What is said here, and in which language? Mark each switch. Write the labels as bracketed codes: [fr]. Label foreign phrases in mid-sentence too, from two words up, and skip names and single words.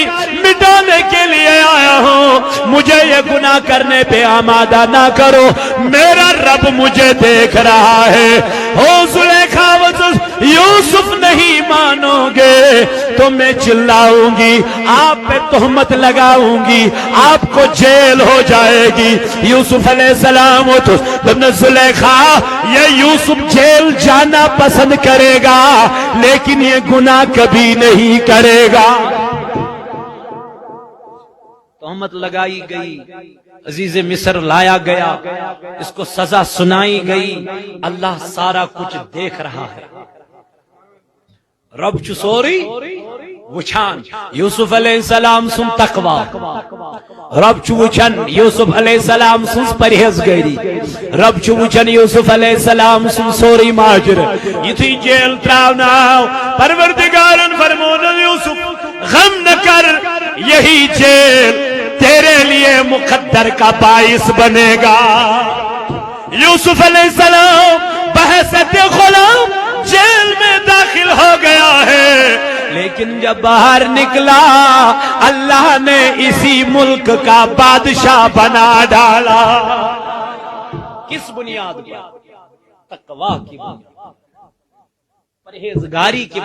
[ur] مٹانے کے لیے آیا ہوں مجھے یہ گناہ کرنے پہ آمادہ نہ کرو میرا رب مجھے دیکھ رہا ہے ہو زلیخا یوسف نہیں مانو گے تو میں چلاؤں گی آپ پہ تہمت لگاؤں گی آپ کو جیل ہو جائے گی یوسف علیہ السلام زلیخا یہ یوسف جیل جانا پسند کرے گا لیکن یہ گناہ کبھی نہیں کرے گا تہمت لگائی گئی عزیز مصر لایا گیا اس کو سزا سنائی گئی اللہ سارا کچھ دیکھ رہا ہے [ks] رب چھ سوری وچھان یوسف علیہ السلام سن تقوی رب چھ وچھان یوسف علیہ السلام سن پرہیزگاری رب چھ وچھان یوسف علیہ السلام سن سوری ماجر یتھی جیل تراوناو پروردگارن فرمون [ur] یوسف غم نہ کر یہی جیل تیرے لیے مقدر کا باعث بنے گا یوسف علیہ السلام بحیثیت غلام جیل میں داخل ہو گیا ہے لیکن جب باہر نکلا اللہ نے اسی ملک کا بادشاہ بنا ڈالا کس بنیاد پر تقوی کی بنیاد پرہیزگاری کی